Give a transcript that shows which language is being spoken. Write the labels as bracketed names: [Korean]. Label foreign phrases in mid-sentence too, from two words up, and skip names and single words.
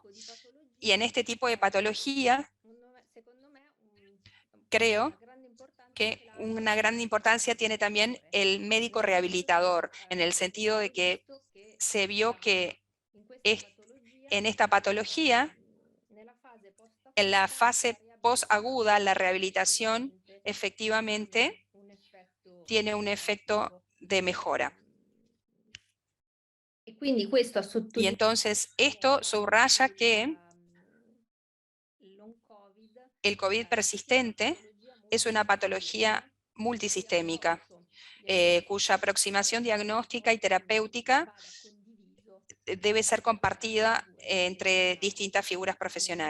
[Spanish] Y en este tipo de patología, creo que una gran importancia tiene también el médico rehabilitador, en el sentido de que se vio que en esta patología, en la fase posaguda, la rehabilitación efectivamente tiene un efecto de mejora. [Italian] E quindi questo ha [Spanish] Y [Italian] sottolineato [Spanish] entonces esto subraya que el COVID persistente es una patología multisistémica, cuya aproximación diagnóstica y terapéutica debe ser compartida entre distintas figuras profesionales.